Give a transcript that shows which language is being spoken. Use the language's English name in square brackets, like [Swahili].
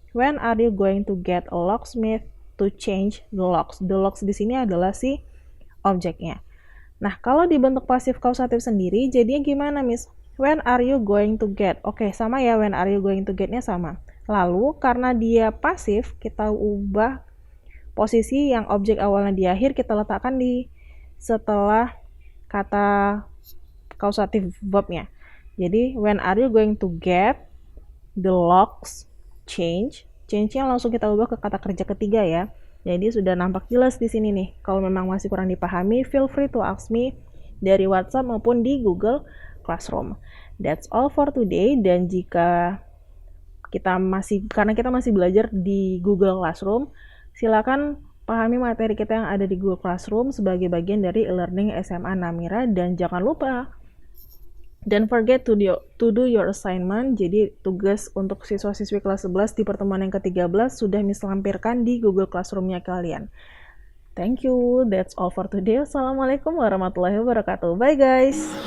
[English] When are you going to get a locksmith to change the locks? The locks [Indonesian] di sini adalah si objeknya. Nah, kalau dibentuk pasif kausatif sendiri, jadinya gimana, Miss? [English] When are you going to get? [Indonesian] Oke, sama ya, [English] when are you going to get-nya sama. [Indonesian] Lalu, karena dia pasif, kita ubah posisi yang objek awalnya di akhir, kita letakkan di setelah kata kausatif verb-nya. [English] Jadi, when are you going to get the locks change? [Indonesian] Change-nya langsung kita ubah ke kata kerja ketiga ya. Jadi sudah nampak jelas di sini nih. Kalau memang masih kurang dipahami, [English] feel free to ask me [Indonesian] dari WhatsApp maupun di Google Classroom. [English] That's all for today. [Indonesian] Dan jika karena kita masih belajar di Google Classroom, silakan pahami materi kita yang ada di Google Classroom sebagai bagian dari e-learning SMA Namira, dan jangan lupa [English] don't forget to do your assignment. [Indonesian] Jadi tugas untuk siswa-siswi kelas 11 di pertemuan yang ke-13 sudah Miss lampirkan di Google Classroom-nya kalian. [English] Thank you. That's all for today. [Arabic] Assalamualaikum warahmatullahi wabarakatuh. [English] Bye guys.